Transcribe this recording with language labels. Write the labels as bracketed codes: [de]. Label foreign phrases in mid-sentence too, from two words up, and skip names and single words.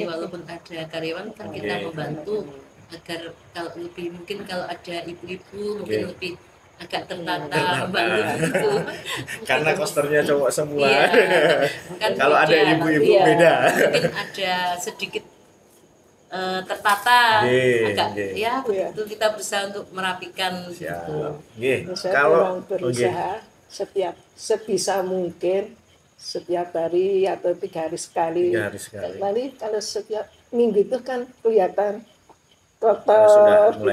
[id] walaupun ada karyawan kan kita membantu agar kalau lebih mungkin kalau ada ibu-ibu mungkin lebih agak tertata membantu gitu. Karena kosternya cowok semua. Iya, kan Kalau ada beda. ibu-ibu Iya. beda. Mungkin ada sedikit tertata, Nggih, agak nggih. ya begitu kita berusaha untuk merapikan gitu. Siap. Nggih. Saya Kalau memang berusaha sebisa mungkin setiap hari atau 3 hari sekali. 3 hari sekali. Nanti kalau setiap minggu itu kan kelihatan kotor sudah mulai